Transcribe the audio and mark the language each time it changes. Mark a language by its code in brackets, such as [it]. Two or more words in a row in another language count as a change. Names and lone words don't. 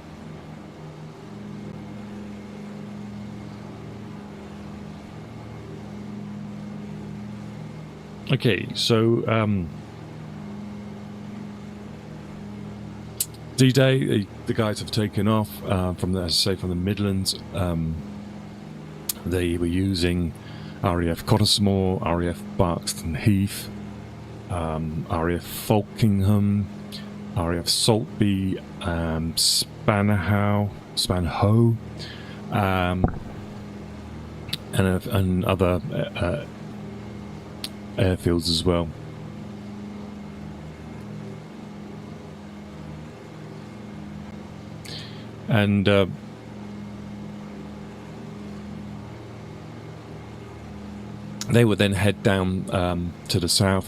[en] Okay, so D-Day, the guys have taken off from the Midlands. They were using RAF Cottesmore, RAF Barkston Heath, RAF Falkingham, RAF Saltby, Spanhoe, and other airfields as well. And they would then head down to the south.